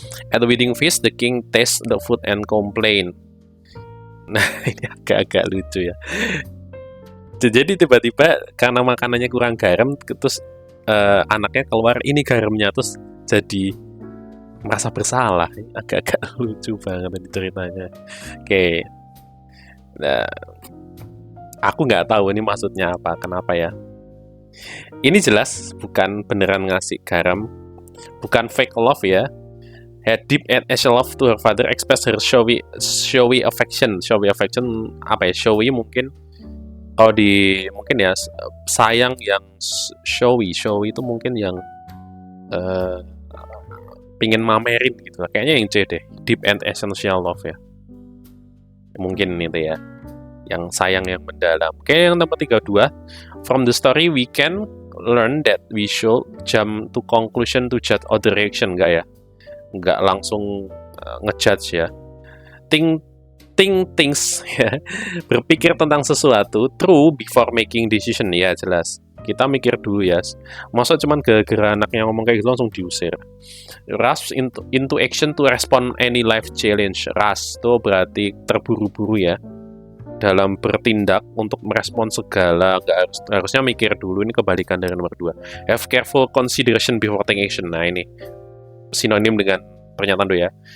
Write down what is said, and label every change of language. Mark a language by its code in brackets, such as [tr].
[en] At the wedding feast, the king taste the food and complain. [id] Nah, ini agak-agak lucu ya. Jadi tiba-tiba karena makanannya kurang garam, terus anaknya keluar, ini garamnya, terus jadi merasa bersalah. Agak-agak lucu banget ini ceritanya. Oke. Nah, aku nggak tahu ini maksudnya apa, kenapa ya. Ini jelas bukan beneran ngasih garam, bukan fake love ya. [en] Had deep and actual love to her father, express her showy affection. Showy affection [id] apa ya? Showy mungkin kalau mungkin ya sayang yang showy itu mungkin yang pingin mamerin gitu. Kayaknya yang C deh, [en] deep and essential love [id] ya. Mungkin itu ya, yang sayang yang mendalam. Oke, yang nomor 32, [en] "From the story we can learn that we should jump to conclusion to judge other reaction." [id] Enggak ya? Enggak langsung ngejudge ya. [en] Think things [id] ya. Berpikir tentang sesuatu [en] true before making decision [id] ya, jelas. Kita mikir dulu ya. Masa cuman gara-gara anaknya ngomong kayak gitu langsung diusir. [en] Rush into action to respond any life challenge. [id] Rush itu berarti terburu-buru ya. Dalam bertindak untuk merespon segala, harusnya mikir dulu. Ini kebalikan dari nomor 2. [en] Have careful consideration before taking action. [id] Nah, ini sinonim dengan pernyataan dulu ya.